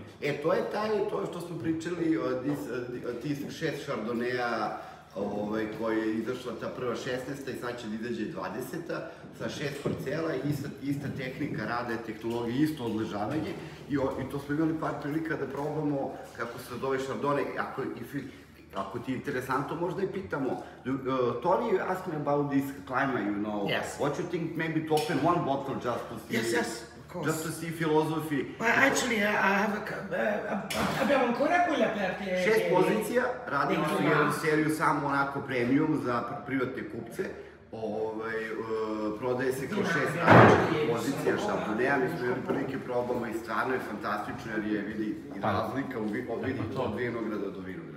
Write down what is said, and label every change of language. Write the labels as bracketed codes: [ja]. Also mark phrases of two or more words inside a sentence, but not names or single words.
[sr] To je to što smo pričali od tih 6 šardoneja koji je izašla ta prva 16. i sad će da izađe 20. sa 6 parcela, ista tehnika rada, tehnologija, isto odležavanje i to smo imali par prilika da probamo kako se zove šardone. Ako ti je interesantno, možda i pitamo. [en] Tony asked me about this climate, you know. Yes. What you think maybe to open one bottle just to see... Yes, of course. Just to see philosophy. Well, actually, [it] abbiamo ancora quelle aperte. [sr] 6 pozicija, radimo su jednu seriju samo onako premium za privatne kupce. Prodaje se kao 6 različitih pozicija šardoneja, mi smo imali prilike probamo i stvarno je fantastično jer je vidi razlika od vinograda do vinograda.